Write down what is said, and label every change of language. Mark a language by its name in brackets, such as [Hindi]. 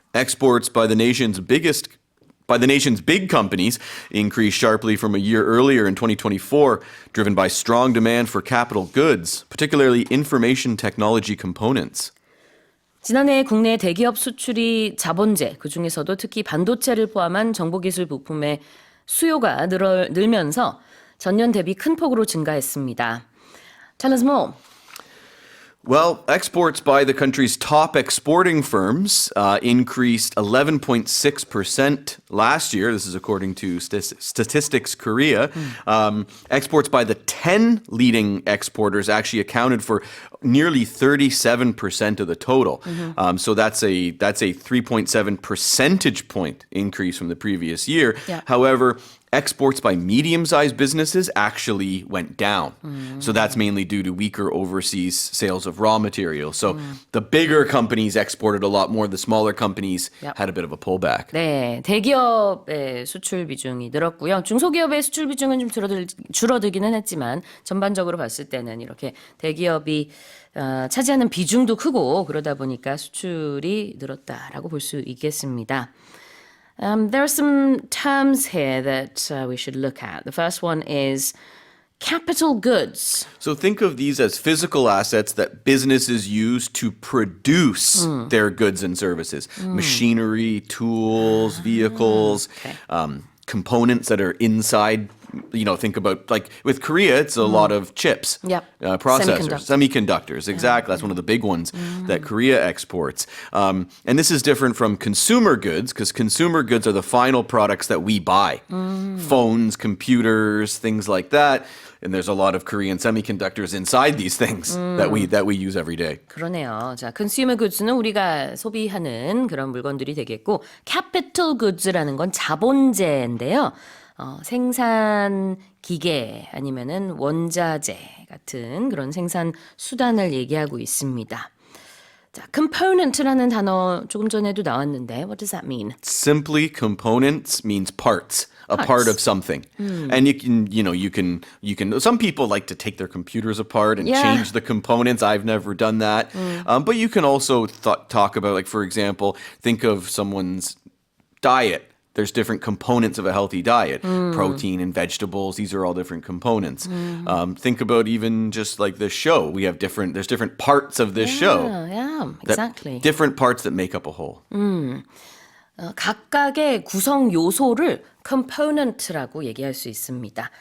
[English] Exports by the nation's big companies increased sharply from a year earlier in 2024, driven by strong demand for capital goods, particularly information technology components. [Korean] 지난해 국내 대기업 수출이 자본재, 그중에서도 특히 반도체를 포함한 정보기술 부품의 수요가 늘면서 전년 대비 큰 폭으로 증가했습니다. [English] Tell us more. Well, exports by the country's top exporting firms increased 11.6% last year. This is according to Statistics Korea. Exports by the 10 leading exporters actually accounted for nearly 37% of the total. So that's a 3.7 percentage point increase from the previous year. Yeah. However, exports by medium-sized businesses actually went down. So that's mainly due to weaker overseas sales of raw materials. So the bigger companies exported a lot more. The smaller companies had a bit of a pullback. [Korean] 네, 대기업의 수출 비중이 늘었고요. 중소기업의 수출 비중은 좀 줄어들기는 했지만 전반적으로 봤을 때는 이렇게 대기업이 차지하는 비중도 크고 그러다 보니까 수출이 늘었다라고 볼 수 있겠습니다. [English] There are some terms here that we should look at. The first one is capital goods. So think of these as physical assets that businesses use to produce their goods and services. Machinery, tools, vehicles, components that are inside. Think about, like, with Korea, it's a lot of chips, processors, semiconductors. Exactly. That's one of the big ones that Korea exports. And this is different from consumer goods because consumer goods are the final products that we buy. Phones, computers, things like that. And there's a lot of Korean semiconductors inside these things that we use every day. [Korean] 그러네요. 자, consumer goods는 우리가 소비하는 그런 물건들이 되겠고, capital goods라는 건 자본재인데요. 생산 기계 아니면은 원자재 같은 그런 생산 수단을 얘기하고 있습니다. 자, component라는 단어 조금 전에도 나왔는데, [English] what does that mean? Simply, components means parts. A part of something. And you can, some people like to take their computers apart and change the components. I've never done that. But you can also talk about, like, for example, think of someone's diet. There's different components of a healthy diet. Protein and vegetables, these are all different components. Think about even just like this show. There's different parts of this show. Yeah, exactly. Different parts that make up a whole. [Korean] 각각의 구성 요소를 component라고 얘기할 수 있습니다.